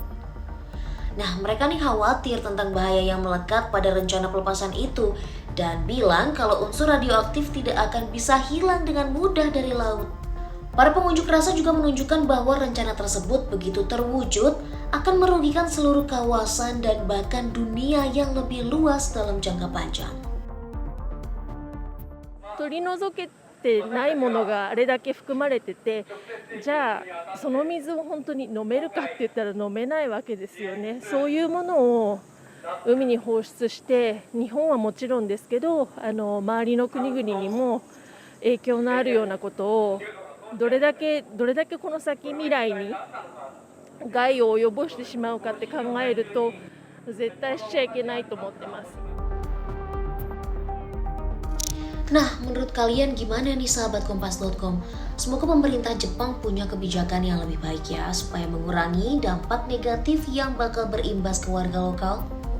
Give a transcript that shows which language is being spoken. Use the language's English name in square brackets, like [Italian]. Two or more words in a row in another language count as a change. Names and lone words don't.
[Indonesian] Nah, mereka nih khawatir tentang bahaya yang melekat pada rencana pelepasan itu dan bilang kalau unsur radioaktif tidak akan bisa hilang dengan mudah dari laut. Para pengunjuk rasa juga menunjukkan bahwa rencana tersebut begitu terwujud akan merugikan seluruh kawasan dan bahkan dunia yang lebih luas dalam jangka panjang. [Japanese] 取り除けてないものがあれだけ含まれてて、じゃあその水を本当に飲めるかって言ったら飲めないわけですよね。そういうものを海に放出して、日本はもちろんですけど、周りの国々にも影響のあるようなことをどれだけこの先未来に害を及ぼしてしまうかって考えると、絶対しちゃいけないと思ってます。 [Indonesian] Nah, menurut kalian gimana nih sahabat Kompas.com? Semoga pemerintah Jepang punya kebijakan yang lebih baik ya, supaya mengurangi dampak negatif yang bakal berimbas ke warga lokal.